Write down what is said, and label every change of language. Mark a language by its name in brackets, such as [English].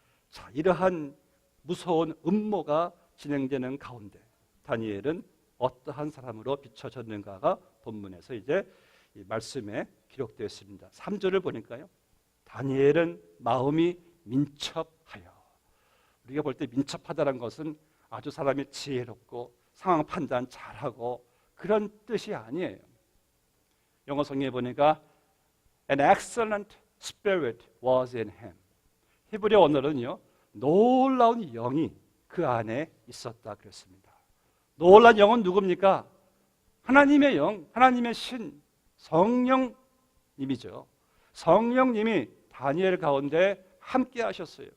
[Korean] 자, 이러한 무서운 음모가 진행되는 가운데 다니엘은 어떠한 사람으로 비춰졌는가가 본문에서 이제 이 말씀에 기록되어 있습니다. 3절을 보니까요, 다니엘은 마음이 민첩하여. 우리가 볼 때 민첩하다는 것은 아주 사람이 지혜롭고 상황 판단 잘하고 그런 뜻이 아니에요. 영어 성경에 보니까 [English] An excellent spirit was in him. [Korean] 히브리 언어는요, 놀라운 영이 그 안에 있었다 그랬습니다. 놀란 영은 누굽니까? 하나님의 영, 하나님의 신, 성령님이죠. 성령님이 다니엘 가운데 함께 하셨어요.